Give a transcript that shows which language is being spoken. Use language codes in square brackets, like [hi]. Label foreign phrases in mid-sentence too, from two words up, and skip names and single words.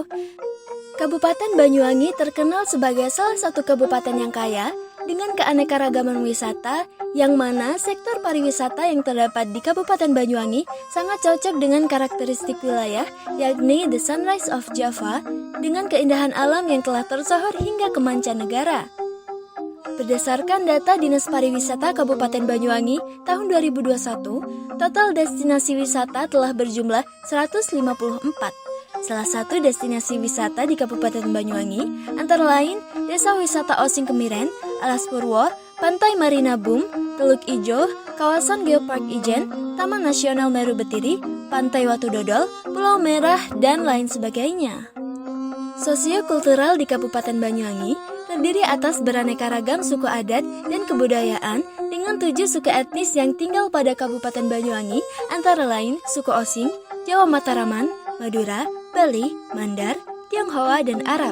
[id] Kabupaten Banyuwangi terkenal sebagai salah satu kabupaten yang kaya dengan keanekaragaman wisata, yang mana sektor pariwisata yang terdapat di Kabupaten Banyuwangi sangat cocok dengan karakteristik wilayah, yakni [en] The Sunrise of Java, [id] dengan keindahan alam yang telah tersohor hingga ke mancanegara. Berdasarkan data Dinas Pariwisata Kabupaten Banyuwangi tahun 2021, total destinasi wisata telah berjumlah 154. Salah satu destinasi wisata di Kabupaten Banyuwangi antara lain Desa Wisata Osing Kemiren, Alas Purwo, Pantai Marina Boom, Teluk Ijo, Kawasan Geopark Ijen, Taman Nasional Meru Betiri, Pantai Watu Dodol, Pulau Merah, dan lain sebagainya. Sosiokultural di Kabupaten Banyuwangi terdiri atas beraneka ragam suku adat dan kebudayaan dengan 7 suku etnis yang tinggal pada Kabupaten Banyuwangi antara lain suku Osing, Jawa Mataraman, Madura, Bali, Mandar, Tionghoa, dan Arab.